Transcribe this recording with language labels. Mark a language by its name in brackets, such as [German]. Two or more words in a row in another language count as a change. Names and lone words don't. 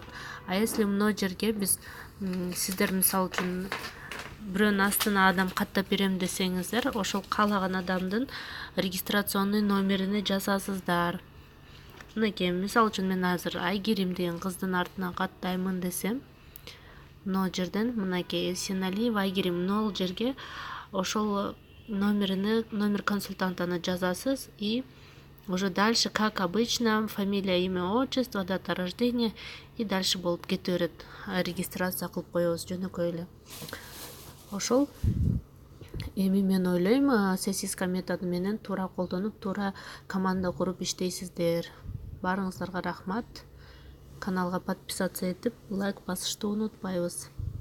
[Kyrgyz] А если мына жерге биз сиздер мисалы үчүн бирөөнүн астына адам каттап берем десеңиздер, ошол каалаган адамдын регистрационный номерине жазасыздар. Мынакей мисалы үчүн мен азыр Айгерим деген кыздын артына каттаймын десем, мына жерден мынакей Эсеналиева Айгерим, мына жерге ошол номер консультантаны жазасыз [Russian] и уже дальше, как обычно, фамилия, имя, отчество, дата рождения и дальше [Kyrgyz] болуп кете берет. Регистрация кылып коебуз жөнөкөй эле. Ошол эми мен ойлойм, сосиска методу менен туура колдонуп, туура команда куруп иштейсиздер. Баарыңыздарга рахмат. Каналга подписаться этип, лайк басышты унутпайбыз.